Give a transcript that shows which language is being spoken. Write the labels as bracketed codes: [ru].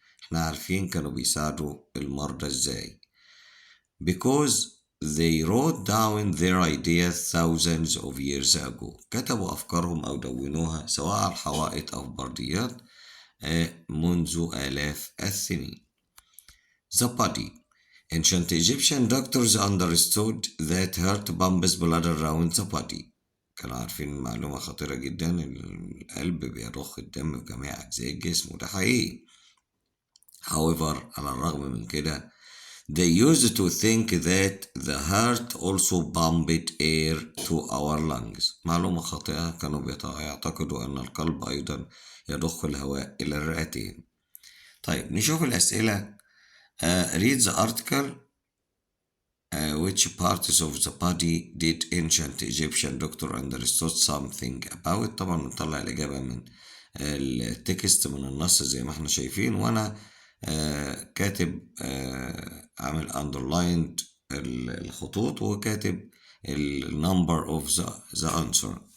[ar] احنا عارفين كانوا بيساعدوا المرضى ازاي. [en] Because they wrote down their ideas thousands of years ago. [ar] كتبوا أفكارهم أو دونوها سواء على الحوائط أو برديات منذ آلاف السنين. [en] The body. Ancient Egyptian doctors understood that heart pumps blood around the body. [ar] كانوا عارفين معلومة خطيرة جدا القلب بيضخ الدم في جميع أجزاء الجسم وده حقيقي. However على الرغم من كده [en] They used to think that the heart also pumped air to our lungs. [ar] معلومة خاطئة، كانوا يعتقدوا أن القلب أيضا يضخ الهواء إلى الرئتين. طيب نشوف الأسئلة. [en] Read the article. Which parts of the body did ancient Egyptian doctor understood something about؟ [ar] طبعا نطلع الإجابة من التكست من النص زي ما احنا شايفين، وأنا كاتب عامل underlined الخطوط وكاتب [en] number of the answer.